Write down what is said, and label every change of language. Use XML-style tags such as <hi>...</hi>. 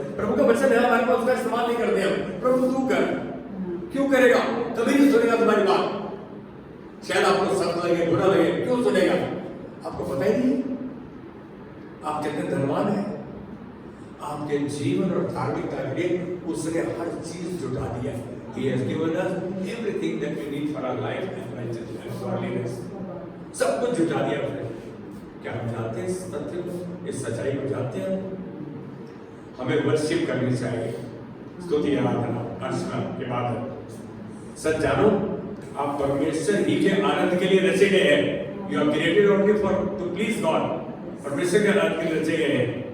<hi>प्रभु का वचन है हमारे पास, उसका इस्तेमाल नहीं करते हम। प्रभु तू कर, क्यों करेगा, कभी नहीं सुनेगा तुम्हारी बात, शायद आपको सख्त लगे, बुरा लगे, क्यों सुनेगा, आपको पता ही नहीं आप कितने धनवान हैं। आपके जीवन और धार्मिकता के लिए उसने हर चीज जुटा दिया।</hi> <en>He has given us everything that we need for our life and righteousness and godliness,</en> <hi>सब कुछ जुटा दिया उसने। क्या हम जानते हैं इस सत्य को, इस सच्चाई को जानते हैं? हमें वर्शिप करनी चाहिए, स्तुति आराधना अर्चना के बाद। सच जानो आप परमेश्वर ही के आनंद के लिए रचे गए हैं।</hi> <en>you are created only for to please God,</en> <hi>परमेश्वर के आनंद के लिए रचे गए हैं।</hi>